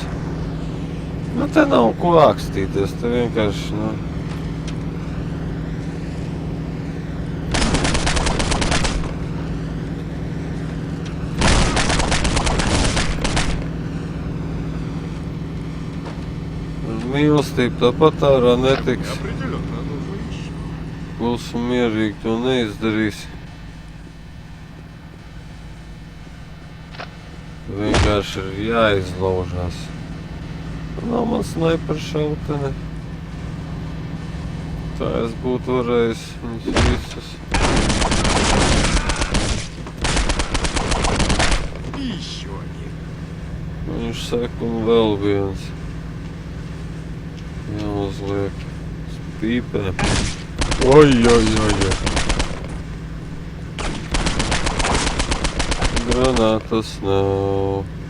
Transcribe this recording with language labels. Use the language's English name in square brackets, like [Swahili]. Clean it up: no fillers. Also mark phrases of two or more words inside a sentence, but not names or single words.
[Latvian] Nu, te nav ko ākstīties, te vienkārši, nu. Ar mīlestību tāpat ārā netiks. [Russian] Определенно нужно еще. [Latvian] Klusu mierīgi to neizdarīsi. Vienkārši ir jāizlaužās. Nav man snaiper šautene. Tā es būtu varējis viņus visus. [Russian] И еще один. [Latvian] Viņš saka, un vēl viens. Jāuzliek uz pīpēm. Oi. Granātas nav.